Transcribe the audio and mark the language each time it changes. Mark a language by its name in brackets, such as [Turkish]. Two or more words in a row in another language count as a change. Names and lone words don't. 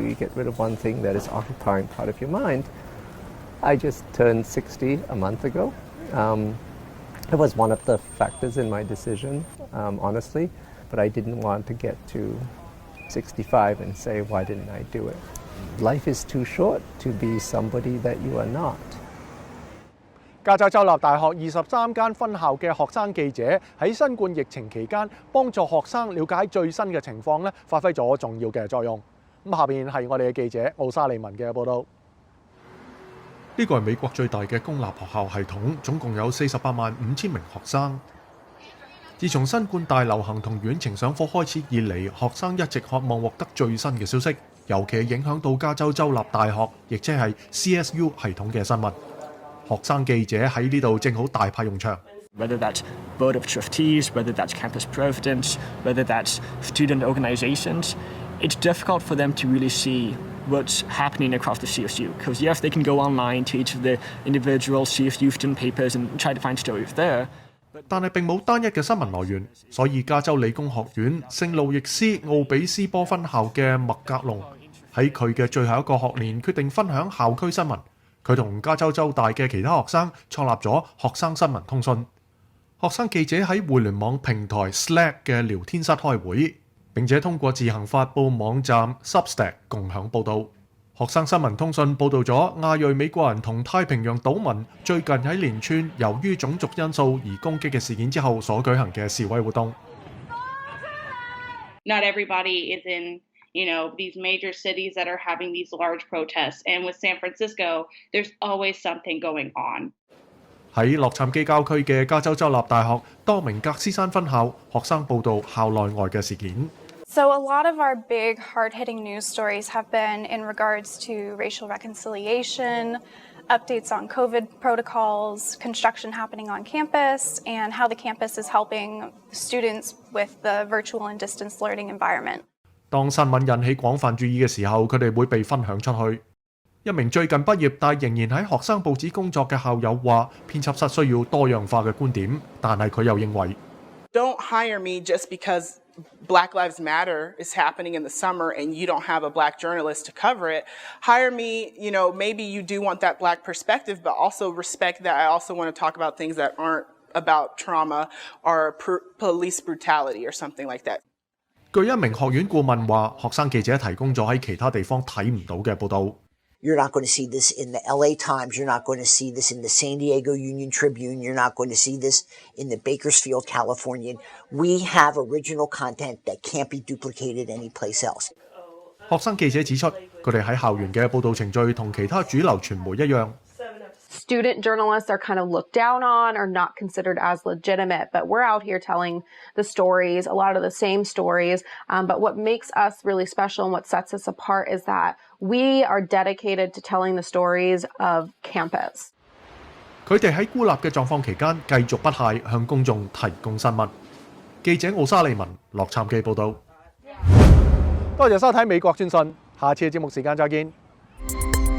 [English] You get rid of one thing that is occupying part of your mind. I just turned 60 a month ago. It was one of the factors in my decision, honestly, but I didn't want to get to 65 and say, why didn't I do it? Life is too short to be somebody that you are not. [Cantonese] 加州州立大學23間分校嘅學生記者喺新冠疫情期間幫助學生了解最新嘅情況，發揮咗重要嘅作用。下邊係我哋嘅記者奧沙利文嘅報導。呢個係美國最大嘅公立學校系統，總共有48萬5千名學生。自從新冠大流行同遠程上課開始以嚟，學生一直渴望獲得最新嘅消息，尤其係影響到加州州立大學，亦即係 CSU 系統嘅新聞。學生記者喺呢度正好大派用場。 [English] Whether that's board of trustees, whether that's campus presidents, whether that's student organizations, it's difficult for them to really see what's happening across the CSU. Because yes, they can go online to each of the individual CSU student papers and try to find stories there. [Cantonese] 但係並冇單一嘅新聞來源，所以加州理工學院聖路易斯奧比斯波分校嘅麥格龍喺佢嘅最後一個學年決定分享校區新聞。佢同加州州大嘅其他學生創立咗學生新聞通訊。學生記者喺互聯網平台 Slack 嘅聊天室開會，並且通過自行發布網站 Substack 共享報導。學生新聞通訊報導咗亞裔美國人同太平洋島民最近喺連串由於種族因素而攻擊嘅事件之後所舉行嘅示威活動。 [English] Not everybody is in, you know, these major cities that are having these large protests. And with San Francisco, there's always something going on. [Cantonese] 喺洛杉磯郊區嘅加州州立大學多明格斯山分校，學生報導校內外嘅事件。 [English] So a lot of our big, hard-hitting news stories have been in regards to racial reconciliation, updates on COVID protocols, construction happening on campus, and how the campus is helping students with the virtual and distance learning environment. [Cantonese] 當新聞引起廣泛注意嘅時候，佢哋會被分享出去。一名最近畢業但仍然喺學生報紙工作嘅校友話：編輯室需要多樣化嘅觀點，但係佢又認為 [English] Don't hire me just because Black Lives Matter is happening in the summer and you don't have a black journalist to cover it. Hire me, you know, maybe you do want that black perspective, but also respect that I also want to talk about things that aren't about trauma or police brutality or something like that. [Cantonese] 據一名學院顧問話，學生記者提供咗喺其他地方睇唔到嘅報導。 [English] You're not going to see this in the LA Times. You're not going to see this in the San Diego Union Tribune. You're not going to see this in the Bakersfield Californian. We have original content that can't be duplicated anyplace else. [Cantonese] 學生記者指出， 佢哋喺校園嘅報導程序同其他主流傳媒一樣。 [English] Student journalists are kind of looked down on or not considered as legitimate, but we're out here telling the stories, a lot of the same stories. But what makes us really special and what sets us apart is that we are dedicated to telling the stories of campus. [Cantonese] 佢哋喺孤立嘅狀況期間，繼續不懈向公眾提供新聞。記者奧沙利文、洛杉磯報導。多謝收睇美國專訊，下次嘅節目時間再見。